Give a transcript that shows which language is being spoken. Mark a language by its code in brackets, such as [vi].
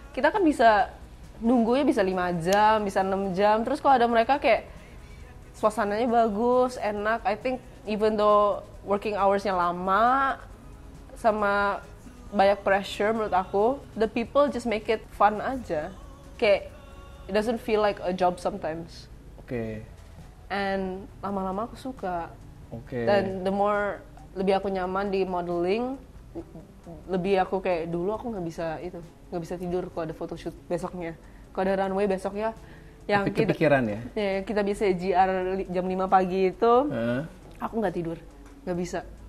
[id] Kita kan bisa nunggunya bisa 5 jam, bisa 6 jam. Terus kalau ada mereka kayak suasananya bagus, enak. [en] I think even though working hours-nya [id] lama sama banyak [en] pressure [id] menurut aku, [en] the people just make it fun aja. Kayak it doesn't feel like a job sometimes. [id] Oke. And lama-lama aku suka. Oke. Dan the more lebih aku nyaman di modeling, lebih aku kayak dulu aku nggak bisa tidur kalau ada photoshoot besoknya. Kalau ada runway besoknya yang kepikiran kita bisa GR jam 5 pagi itu, aku nggak tidur, nggak bisa.